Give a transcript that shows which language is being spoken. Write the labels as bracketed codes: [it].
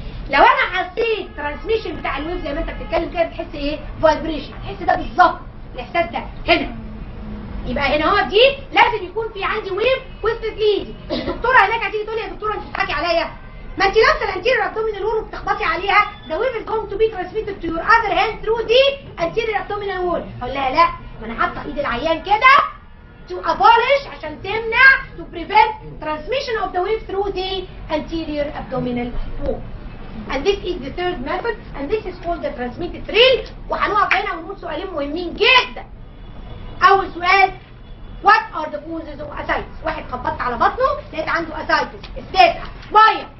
[ar] لو انا حسيت ترانسميشن بتاع الويف زي ما انت بتتكلم كده بتحس ايه؟ فايبريشن، هتحس ده بالظبط الاحساس ده هنا. يبقى هنا اهو دي لازم يكون في عندي ويف وصلت لايدي. الدكتوره هناك هتيجي تقول لي يا دكتوره انت بتضحكي عليا، ما انت لابسه الانتيريور ابدومينال وول وبتخبطي عليها، [en] the wave is going to be transmitted to your other hand through the anterior abdominal wall. [ar] اقول لها لا، ما انا حاطه ايد العيان كده [en] to abolish [ar] عشان تمنع [en] to prevent transmission of the wave through the anterior abdominal wall. And this is the third method and this is called the transmitted thrill. [ar] وهنقف هنا ونقول سؤالين مهمين جدا. اول سؤال [en] what are the causes of ascites؟ [ar] واحد خبطت على بطنه لقيت عنده ascites، استسقى ميه.